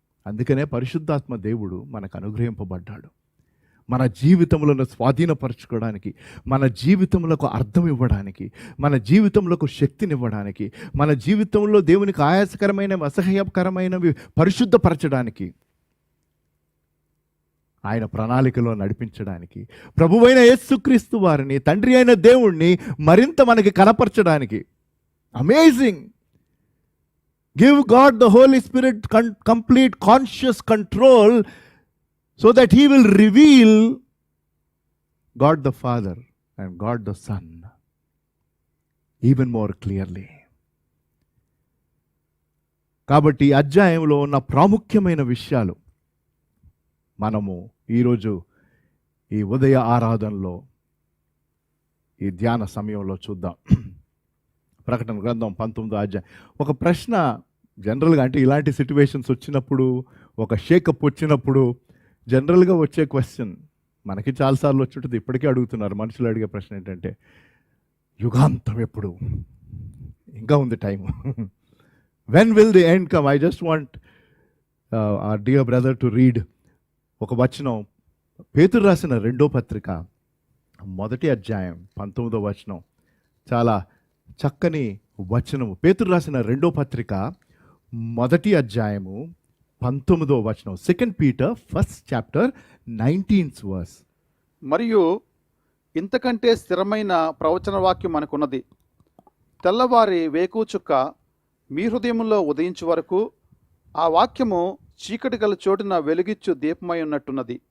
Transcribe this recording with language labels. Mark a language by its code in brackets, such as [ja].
[te] అందుకనే పరిశుద్ధాత్మ దేవుడు మనకు అనుగ్రహింపబడ్డాడు. మన జీవితంలో స్వాధీనపరచుకోవడానికి, మన జీవితములకు అర్థం ఇవ్వడానికి, మన జీవితంలోకి శక్తినివ్వడానికి, మన జీవితంలో దేవునికి ఆయాసకరమైన అసహ్యకరమైనవి పరిశుద్ధపరచడానికి, ఆయన ప్రణాళికలో నడిపించడానికి, ప్రభువైన యేసుక్రీస్తు వారిని, తండ్రి అయిన దేవుణ్ణి మరింత మనకి కనపరచడానికి. [en] Amazing. Give God the Holy Spirit complete conscious control so that he will reveal God the Father and God the Son even more clearly. [te] కాబట్టి అధ్యాయంలో ఉన్న ప్రాముఖ్యమైన విషయాలు మనము ఈరోజు ఈ ఉదయ ఆరాధనలో, ఈ ధ్యాన సమయంలో చూద్దాం. ప్రకటన గ్రంథం 19వ అధ్యాయం. ఒక ప్రశ్న జనరల్గా, అంటే ఇలాంటి సిచ్యువేషన్స్ వచ్చినప్పుడు, ఒక షేకప్ వచ్చినప్పుడు జనరల్గా వచ్చే క్వశ్చన్ మనకి చాలాసార్లు వచ్చుంటుంది, ఇప్పటికీ అడుగుతున్నారు. మనుషులు అడిగే ప్రశ్న ఏంటంటే, యుగాంతం ఎప్పుడు? ఇంకా ఉంది time. [en] When will the end come? I just want our dear brother to read [te] ఒక వచనం, పేతురు రాసిన 2వ పత్రిక 1వ అధ్యాయం 19వ వచనం. చాలా చక్కని వచనము. పేతురు రాసిన 2వ పత్రిక 1వ అధ్యాయము 19వ వచనం. [en] 2 Peter 1st chapter 19th verse. [te] మరియు ఇంతకంటే స్థిరమైన ప్రవచన వాక్యం మనకున్నది. తెల్లవారి వేకుచుక్క మీ హృదయంలో ఉదయించు వరకు ఆ వాక్యము చీకటి గల చోటున వెలుగిచ్చు దీపమై ఉన్నట్టున్నది.